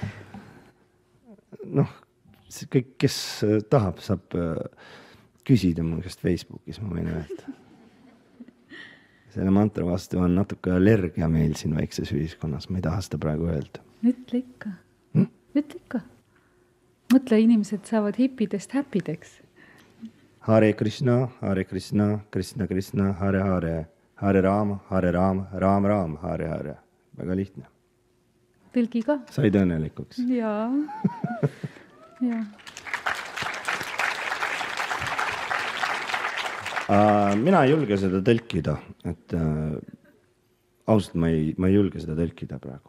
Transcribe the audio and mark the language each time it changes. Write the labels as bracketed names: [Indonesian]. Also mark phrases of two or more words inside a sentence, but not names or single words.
[Estonian] Kõik, kes tahab, saab küsida mu käest Facebookis, ma võin öelda. Selle mantra vastu on natuke allergia meil siin väikses ühiskonnas, ma ei taha seda praegu öelda. Ütle ikka. Mõtle, inimesed saavad hipidest häpideks. [Sanskrit] Hare Krishna, Krishna Krishna, Hare Hare, Hare Rama, Ram Ram, Hare Hare. [Estonian] Väga lihtne. Tõlgi ka. Said õnnelikuks. Jaa. Mina ei julge seda tõlkida, et ausalt ma ei julge seda tõlkida praegu.